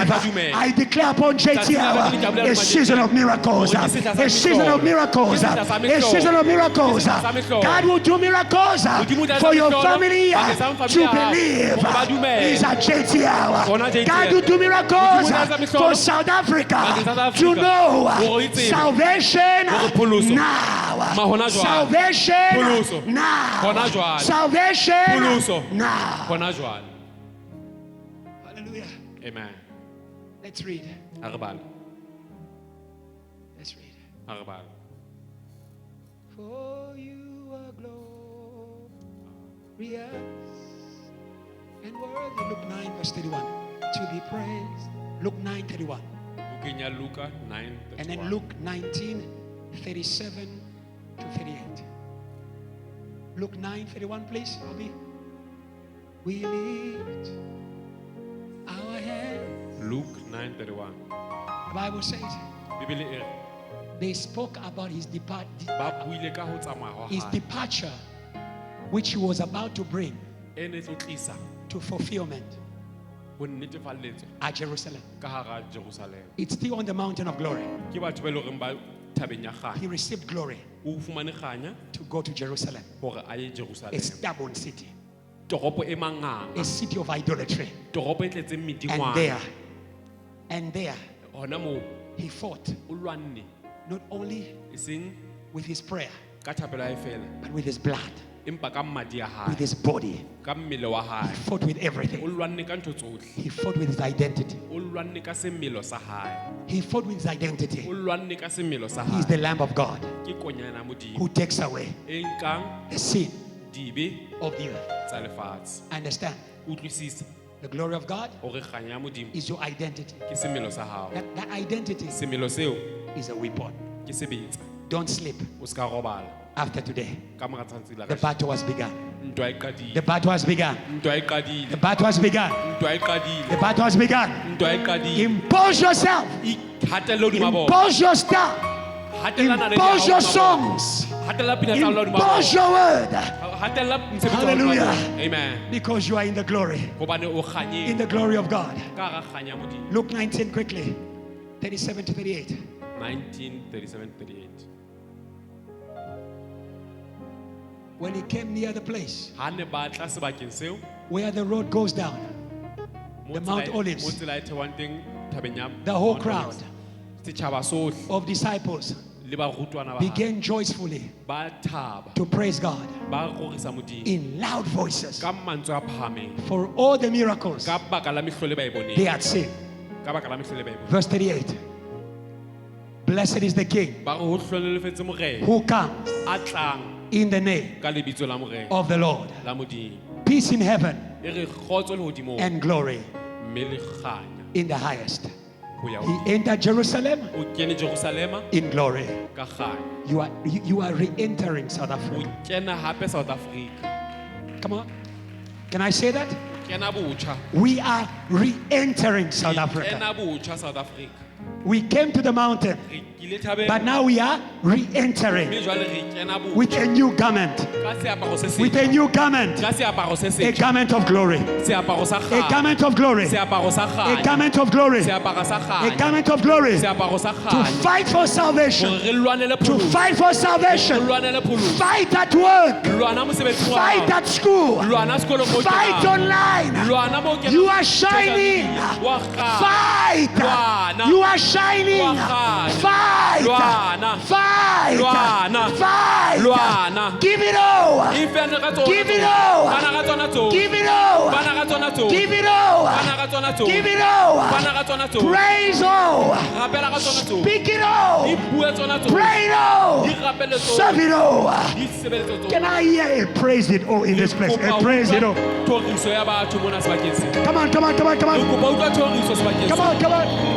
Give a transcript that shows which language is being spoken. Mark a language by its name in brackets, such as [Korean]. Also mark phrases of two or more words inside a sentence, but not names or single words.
[English] I declare upon JTL a season of miracles, a season of miracles, a season of miracles. God will do miracles for your family to believe. Is at JTL. God will do miracles for South Africa to know salvation now. [Southern Sotho] hona jwale. [English] Salvation [Southern Sotho] Pholoso. [English] now. [Southern Sotho] Hona jwale. [English] Salvation [Southern Sotho] Pholoso. [English] now. [Southern Sotho] Hona jwale. [English] Hallelujah. Amen. Let's read. [Southern Sotho] Ha re bale. [English] Let's read. [Southern Sotho] Ha re bale. [English] For you are glorious and worthy. Luke 9 verse 31. To be praised. Luke 9:31. [Southern Sotho] Bukeng ya Luka 9:31. [English] And then Luke 19:37 to 38. Luke 9:31, please, for me. We lift our hands. Luke 9:31. The Bible says [Southern Sotho] Bibele e re [English] they spoke about his [Southern Sotho] ba buile ka ho tsamaya ha [English] his [Southern Sotho] hae. [English] departure, which he was about to bring [Southern Sotho] E ne tlo tlisa [English] to fulfillment [Southern Sotho] ho netefalletso [English] at Jerusalem. [Southern Sotho] ka hara Jerusalem. [English] It's still on the mountain of glory. [Southern Sotho] Ke batho ba ile reng ba thabeng ya kganya. [English] He received glory [Southern Sotho] O fumane kganya [English] to go to Jerusalem, [Southern Sotho] hore a ye Jerusalem. [English] a stubborn city, [Southern Sotho] Toropo e manganga, [English] a city of idolatry. [Southern Sotho] toropo e tletseng medingwana. [English] And there, [Southern Sotho] Hona moo [English] he fought [Southern Sotho] o lwanne [English] not only [Southern Sotho] e seng [English] with his prayer, [Southern Sotho] ka thapelo ya hae fela, [English] but with his blood, [Southern Sotho] empa ka mmadi ya hae, [English] with his body. [Southern Sotho] ka mmele wa [English] He [Southern Sotho] hae. [English] fought with [Southern Sotho] O [English] everything. [Southern Sotho] lwanne ka ntho tsohle. [English] He fought with his identity. [Southern Sotho] O lwanne ka semmelo sa hae. [English] He fought with his identity. [Southern Sotho] O lwanne ka semmelo sa [English] He is the [Southern Sotho] hae. [English] Lamb of God [Southern Sotho] Ke konyana ya Modimo [English] who takes away [Southern Sotho] e nkang [English] the sin [Southern Sotho] dibe [English] of the earth. [Southern Sotho] tsa lefatshe. [English] Understand? [Southern Sotho] Utlwisisa [English] The glory of God [Southern Sotho] hore kganya ya Modimo [English] is your identity. [Southern Sotho] ke semmelo sa hao. [English] That identity [Southern Sotho] Semmelo seo [English] is a weapon. [Southern Sotho] ke sebetsa. [English] Don't sleep [Southern Sotho] O ska robala [English] after today. [Southern Sotho] ka mora tsatsi la [English] The [Southern Sotho] kasheno. [English] battle has begun. [Southern Sotho] Ntwa e qadile. [English] The battle has begun. [Southern Sotho] Ntwa e qadile. [English] The battle has begun. [Southern Sotho] Ntwa e qadile. [English] The battle has begun. [Southern Sotho] Ntwa e qadile. [English] Impose yourself. [Southern Sotho] Hatella hodima bona. [English] Impose your star. [Southern Sotho] Hatella naledi ya [English] Impose [Southern Sotho] hao [English] your [Southern Sotho] hodima bona. [English] songs. [Southern Sotho] Hatella pina tsa hao hodima [English] Impose [Southern Sotho] bona. [English] your word. [Southern Sotho] Hatella mosebetsi wa hao hodima [English] Hallelujah. [Southern Sotho] bona. [English] Amen. Because you are in the glory. [Southern Sotho] Hobane o kganyeng [English] In the glory of God. [Southern Sotho] ka hara kganya ya Modimo. [English] Luke 19 quickly. 37 to 38. 19:37-38. When he came near the place [Southern Sotho] Ha ne ba tla sebakeng seo, [English] where the road goes down, [Southern Sotho] mo [English] The Mount [Southern Sotho] tsela- [English] Olives. [Southern Sotho] mo tsela e thewang teng thabeng ya [English] the whole Mount crowd Olives. [Southern Sotho] Setjhaba sohle [English] of disciples [Southern Sotho] le barutwana ba hae [English] began joyfully [Southern Sotho] ba thaba, [English] to praise God [Southern Sotho] ba rorisa Modimo [English] in loud voices [Southern Sotho] ka mantswe a phahameng, [English] for all the miracles [Southern Sotho] ka baka la mehlolo e ba e [English] they [Southern Sotho] boneng, [English] had seen. [Southern Sotho] ka baka la mehlolo e ba e boneng. [English] Verse 38. Blessed is the King [Southern Sotho] Ba re ho hlolelefetse morena [English] who comes [Southern Sotho] a tlang [English] in the name [Southern Sotho] ka lebitso la morena [English] of the Lord. [Southern Sotho] la Modimo. [English] Peace in heaven [Southern Sotho] E re kgotso lehodimong [English] and glory [Southern Sotho] mme le kganya [English] in the highest. [Southern Sotho] ho ya [English] He [Southern Sotho] hodimo. [English] entered Jerusalem [Southern Sotho] O kene Jerusalema [English] in glory. [Southern Sotho] ka kganya. [English] You are re-entering South [Southern Sotho] O [English] Africa. [Southern Sotho] kena hape South Africa. [English] Come on. Can I say that? [Southern Sotho] Kena botjha. [English] We are re-entering South [Southern Sotho] Re [English] Africa. [Southern Sotho] kena botjha South Africa. [English] We came to the mountain, [Southern Sotho] Re kile thabeng. [English] but now we are re-entering [Southern Sotho] Mme jwale re kena botjha. [English] with a new garment. [Southern Sotho] Ka seaparo se [English] With [Southern Sotho] setjha. [English] a new garment. [Southern Sotho] Ka seaparo se [English] A [Southern Sotho] setjha. [English] garment of glory. [Southern Sotho] Seaparo sa [English] A [Southern Sotho] kganya. [English] garment of glory. [Southern Sotho] Seaparo sa [English] A [Southern Sotho] kganya. [English] garment of glory. [Southern Sotho] Seaparo sa [English] A [Southern Sotho] kganya. [English] garment of glory. [Southern Sotho] Seaparo sa [English] To [Southern Sotho] kganya. [English] fight for salvation. [Southern Sotho] Hore re lwanele [English] To [Southern Sotho] pholoso. [English] fight for [Southern Sotho] Re [English] salvation. [Southern Sotho] lwanele pholoso. [English] Fight at work. [Southern Sotho] Lwana mosebetsi wa [English] Fight [Southern Sotho] hao. [English] at school. [Southern Sotho] Lwana sekolong moo [English] Fight [Southern Sotho] kenang. [English] online. [Southern Sotho] Lwana moo kenang. [English] You are shining. [Southern Sotho] Wa kganya. [English] Fight. [Southern Sotho] Lwana. [English] You are shining. [Southern Sotho] Lwana. [English] Fight. [Southern Sotho] Lwana. [English] Fight. [Southern Sotho] Lwana. [English] Fight. [Southern Sotho] Lwana. [English] Give it all. [Southern Sotho] Ifene ka tsona. [English] Give it all. [Southern Sotho] Bana ka tsona tsona. [English] Give it all. [Southern Sotho] Bana ka tsona tsona. [English] Give it all. [Southern Sotho] Bana ka tsona tsona. [English] Give it all. [Southern Sotho] Bana ka tsona tsona. [English] Praise all. [Southern Sotho] Rapela ka tsona tsona. [English] Speak it all. [Southern Sotho] Di bue tsona tsona. [English] Pray it all. [Southern Sotho] Di rapele tsona. [English] Serve it all. [Southern Sotho] Di sebeletse tsona. [English] Can I hear a praise it all in this place? A praise it all. [Southern Sotho] Toriso ya batho mona sebakeng se. [English] Come on, come on, come on, come [Southern Sotho] Re [English] on. [Southern Sotho] kopa utlwa toriso sebakeng [English] Come [Southern Sotho] se. [English] on, come on.